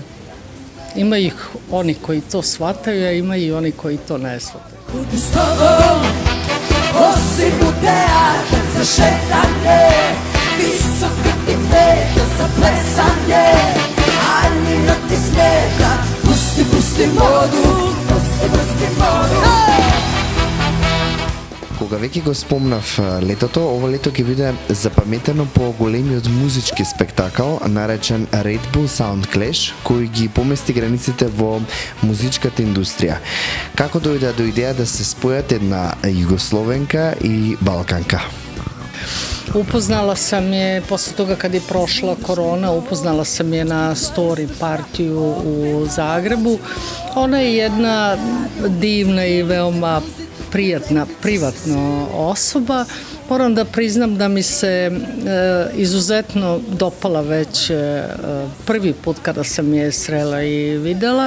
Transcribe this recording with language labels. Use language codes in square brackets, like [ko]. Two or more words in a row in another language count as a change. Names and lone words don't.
[sr] Ima ih oni koji to shvataju, a ima i oni koji to ne shvataju. Budu s tobom, osim u teatr za šetanje, visoko ti peta za plesanje, a njima ti smeta, pusti modu, pusti modu. [mk] Кога веќе го спомнав летото, ова лето ќе биде запаметено по големиот музички спектакл наречен Red Bull Sound Clash, кој ги помести границите во музичката индустрија. Како дојде до идеја да се спојат една југословенка и балканка? [sr] Upoznala sam je, posle toga kad je prošla korona, upoznala sam je na story partiju u Zagrebu. Ona je jedna divna i veoma prijatna, privatna osoba. Moram da priznam da mi se izuzetno dopala već prvi put kada sam je srela i videla.